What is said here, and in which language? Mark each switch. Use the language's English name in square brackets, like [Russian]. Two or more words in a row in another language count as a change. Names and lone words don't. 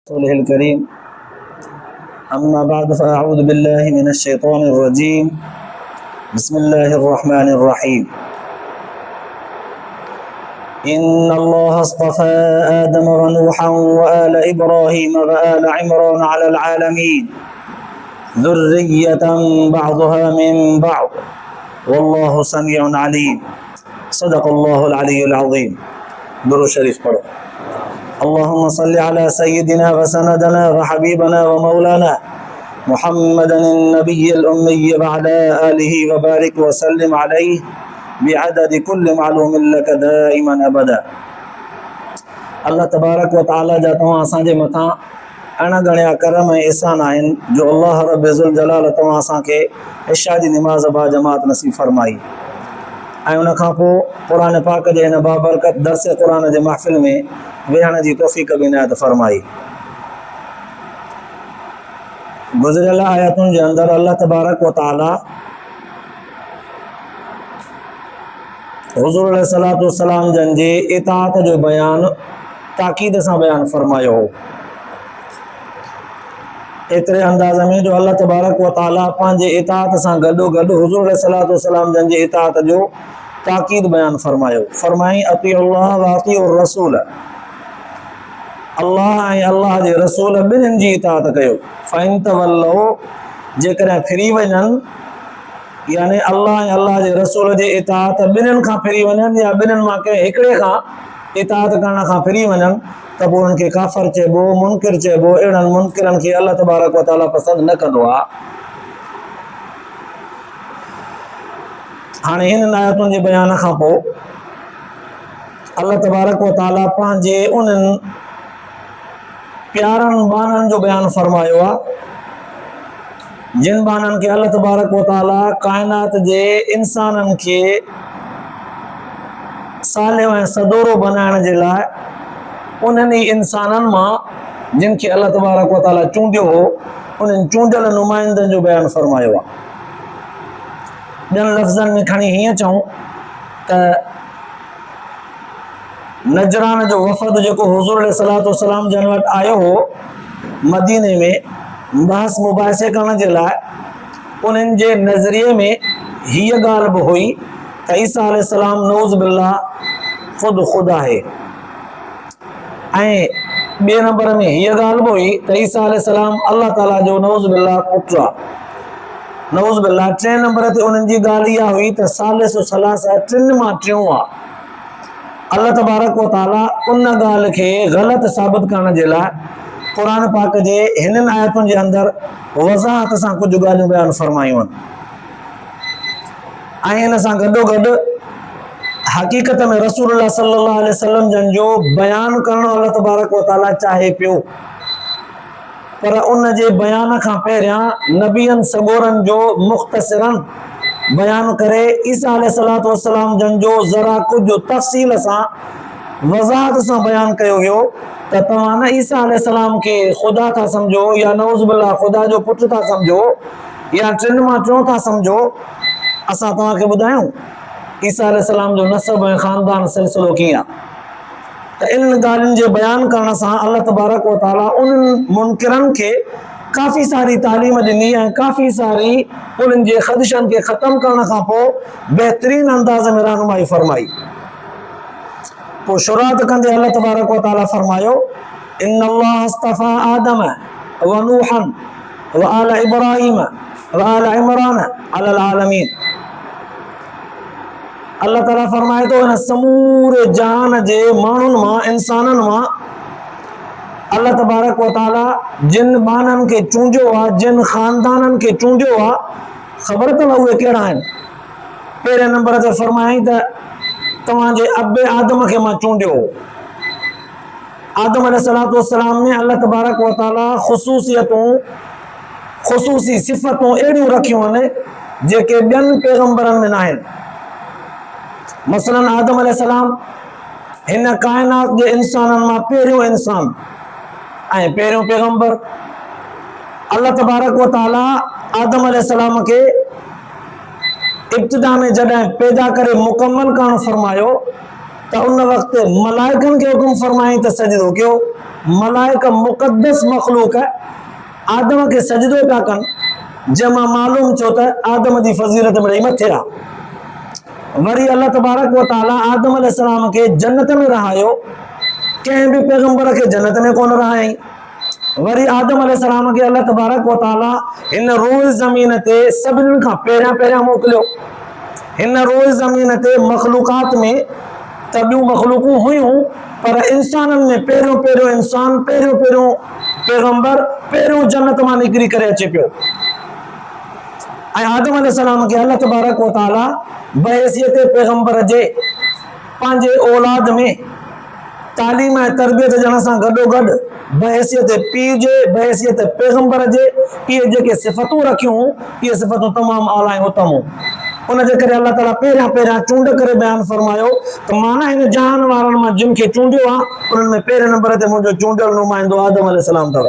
[Arabic] رسوله الكريم أما بعد فأعوذ بالله من الشيطان الرجيم بسم الله الرحمن الرحيم إن الله اصطفى آدم ونوحا وآل إبراهيم وآل عمران على العالمين ذرية بعضها من بعض والله سميع عليم صدق الله العلي العظيم. [Urdu] درود شریف پڑھو. [Arabic] اللهم صل على سيدنا وسندنا وحبيبنا ومولانا محمد النبي الأمي وعلى آله وبارك وسلم عليه بعدد كل معلوم لك دائما أبدا. الله تبارك وتعالى [Sindhi] जा तव्हां असांजे मथां अणगणिया करम ऐं एहसान आहिनि जो [Arabic] الله رب ذو الجلال [Sindhi] तव्हां असांखे इशा जी निमाज़ बा जमात नसीब फरमाई ऐं उन खां पोइ क़ुरान पाक जे हिन बाबरकत दर्स क़ुरान जे महफ़िल में वेहण जी तौफ़ीक़ बि इनायत फरमाई। गुज़िरियल आयतुनि जे अंदरि [Arabic] الله تبارك وتعالى [Sindhi] हुज़ूर [Arabic] عليه الصلاة والسلام [Sindhi] जन जे इताअत जो बयान ताक़ीद सां बयान फरमायो हो। एतिरे अंदाज़ में जो [Arabic] الله تبارك وتعالى [Sindhi] पंहिंजे इताअत सां गॾोगॾु हुज़ूर [Arabic] عليه الصلاة والسلام [Sindhi] जन जे इताअत जो ताक़ीद बयान फरमायो। फरमाई [Arabic] أطيعوا الله وأطيعوا الرسول, [Sindhi] अल्लाह ऐं अल्लाह जे रसूल ॿिन्हिनि जी इताअत कयो। [Arabic] فإن تولوا, [Sindhi] जेकॾहिं फिरी वञनि, यानी अल्लाह ऐं अल्लाह जे रसूल जे इताअत ॿिन्हिनि खां फिरी वञनि या ॿिन्हिनि मां कंहिं हिकिड़े खां इताअत करण खां फिरी वञनि त पोइ उन्हनि खे काफ़िर चइबो, मुनकिर चइबो। अहिड़नि मुनकिरनि खे [Arabic] الله تبارك وتعالى [Sindhi] पसंदि न कंदो आहे। हाणे हिन आयतुनि जे बयान खां पोइ [Arabic] الله تبارك وتعالى [Sindhi] पंहिंजे उन्हनि प्यारनि बाननि जो बयान फरमायो आहे जिन बाननि खे [Arabic] الله تبارك وتعالى [Sindhi] काइनात जे इंसाननि खे सालियो ऐं सदोरो बनाइण जे लाइ उन्हनि ई इंसाननि मां जिन खे [Arabic] الله تبارك وتعالى [Sindhi] चूंडियो हो, उन्हनि चूंडियल नुमाइंदनि जो बयान फरमायो आहे। ॿियनि लफ़्ज़नि में खणी हीअं चऊं त नजरान जो वफ़द जेको हुज़ूर [Arabic] عليه الصلاة والسلام [Sindhi] जन वटि आयो हो मदीने में बहस मुबाहिसे करण जे लाइ, उन्हनि जे नज़रिए में हीअ ॻाल्हि बि हुई त ईसा अलैहिस्सलाम [Arabic] نعوذ بالله [Sindhi] ख़ुदि आहे। ऐं ॿिए नंबर में हीअ ॻाल्हि बि हुई त ईसा अलैहिस्सलाम अल्लाह ताला जो [Arabic] نعوذ بالله [Sindhi] पुटु आहे। [Arabic] نعوذ بالله [Sindhi] टे नंबर ते उन्हनि जी ॻाल्हि इहा हुई त [Arabic] ثالث ثلاثة [Sindhi] टिनि मां टियों आहे। [Arabic] الله تبارك وتعالى [Sindhi] उन ॻाल्हि खे ग़लति साबित करण जे लाइ क़ुरान पाक जे हिननि आयतुनि जे अंदरि वज़ाहत सां कुझु ॻाल्हियूं बयान फरमायूं आहिनि ऐं हिन सां गॾोगॾु हक़ीक़त में रसूलुल्लाह [Arabic] صلى الله عليه وسلم [Sindhi] जन जो बयान करणु [Arabic] الله تبارك و [Sindhi] तआला चाहे पियो, पर उन जे बयान खां पहिरियां नबियनि सगोरनि जो मुख़्तसिरन बयान करे ईसा [Arabic] عليه الصلاة والسلام [Sindhi] जन जो ज़रा कुझु तफ़सील सां वज़ाहत सां बयान कयो वियो त तव्हां न ईसा अलैहिस्सलाम खे ख़ुदा था सम्झो या [Arabic] نعوذ بالله [Sindhi] ख़ुदा जो पुटु था सम्झो या टिनि मां टियों था सम्झो। असां तव्हांखे ॿुधायूं ईसा अलैहिस्सलाम जो नसब ऐं ख़ानदान सिलसिलो कीअं आहे। त इन ॻाल्हियुनि जे बयान करण सां [Arabic] الله تبارك وتعالى [Sindhi] उन्हनि मुनकिरनि खे काफ़ी सारी तालीम ॾिनी ऐं काफ़ी सारी उन्हनि जे ख़दशनि खे ख़तमु करण खां पोइ बहितरीन अंदाज़ में रहनुमाई फरमाई। पोइ शुरूआत कंदे [Arabic] الله تبارك وتعالى [Sindhi] फरमायो [Arabic] إن الله اصطفى آدم ونوحا وآل إبراهيم وآل عمران على العالمين. [Sindhi] अल्लाह ताला फरमाए थो हिन समूरे जहान जे माण्हुनि मां, इंसाननि मां [Arabic] الله تبارك وتعالى [Sindhi] जिन बाननि खे चूंडियो आहे, जिन ख़ानदाननि खे चूंडियो आहे, ख़बर अथव उहे कहिड़ा आहिनि? पहिरें नंबर ते फरमायईं त तव्हांजे अबे आदम खे मां चूंडियो हो। आदम [Arabic] عليه الصلاة والسلام [Sindhi] में [Arabic] الله تبارك وتعالى [Sindhi] ख़ुसूसियतूं, ख़ुसूसी सिफ़तूं अहिड़ियूं रखियूं आहिनि जेके ॿियनि पैगंबरनि में न आहिनि। मसलन आदम अलैहिस्सलाम हिन काइनात जे इंसाननि मां पहिरियों इंसान ऐं पहिरियों पैगंबर। [Arabic] الله تبارك وتعالى [Sindhi] आदम अलैहिस्सलाम खे इब्तिदा में जॾहिं पैदा करे मुकम्मल करणु फरमायो त उन वक़्तु मलाइकनि खे हुकुम फरमाई त सजदो कयो। मलाइका मुक़द्दस मखलूक है, आदम के सजदो पिया कनि, जंहिंमां मालूम छो त आदम जी फज़ीलत मिड़ई मथे आहे। वरी [Arabic] الله تبارك وتعالى [Sindhi] आदम अलैहिस्सलाम के जन्नत में रहायो, कंहिं बि पैगंबर के जन्नत में कोन रहायईं। वरी आदम अलैहिस्सलाम के [Arabic] الله تبارك وتعالى [Sindhi] हिन रोज़ ज़मीन ते सभिनी खां पहिरियां मोकिलियो। हिन रोज़ ज़मीन ते मखलूकात में त ॿियूं मखलूकूं हुयूं, पर इंसाननि में पहिरियों इंसान, पहिरियों पैगंबर, पहिरियों जन्नत मां निकिरी करे अचे पियो। ऐं आदम अलैहिस्सलाम के [Arabic] الله تبارك وتعالى [Sindhi] बहैसियत पैगंबर जे पंहिंजे औलाद में तालीम ऐं तरबियत ॾियण सां गॾोगॾु बहैसियत पीउ जे, बहैसियत पैगंबर जे इहे जेके सिफ़तूं रखियूं, इहे सिफ़तूं तमामु आला ऐं उत्तम हुयूं। उनजे करे अल्लाह ताला पहिरियां चूंड करे बयानु फरमायो त माना हिन जहान वारनि मां जिन खे चूंडियो आहे, उन्हनि में पहिरें नंबर ते मुंहिंजो चूंडियल नुमाइंदो आदम अलैहिस्सलाम अथव।